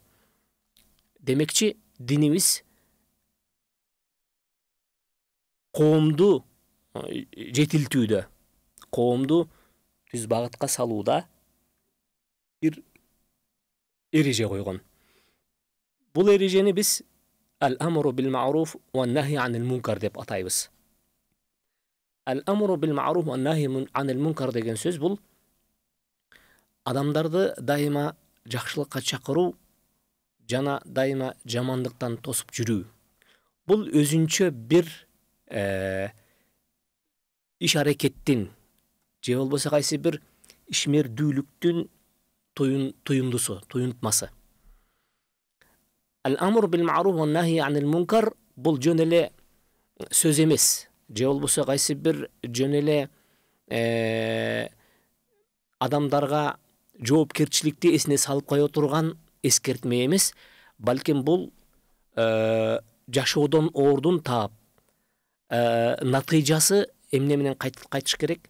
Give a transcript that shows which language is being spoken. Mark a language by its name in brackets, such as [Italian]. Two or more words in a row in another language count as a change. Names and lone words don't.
[Kyrgyz] Демекчи, динибиз коомду жетилтүүдө, коомду түз багытка салууда бир эреже койгон. Бул эрежени биз [Arabic] الأمر بالمعروف والنهي عن المنكر [Kyrgyz] деп атайбыз. [Arabic] الأمر بالمعروف والنهي عن المنكر [Kyrgyz] деген сөз бул адамдарды дайыма жакшылыкка чакыруу жана дайыма жамандыктан тосуп жүрүү. Бул өзүнчө бир иш аракеттин же болбосо кайсы бир ишмердүүлүктүн туюндусу, туюнтмасы. [Arabic] الأمر بالمعروف والنهي عن المنكر [Kyrgyz] бул жөн эле сөз эмес. Же болбосо кайсы бир жөн эле адамдарга жоопкерчиликти эсине салып кое турган эскертме эмес, балким бул жашоодон ордун таап, натыйжасы эмне менен кайтыш керек?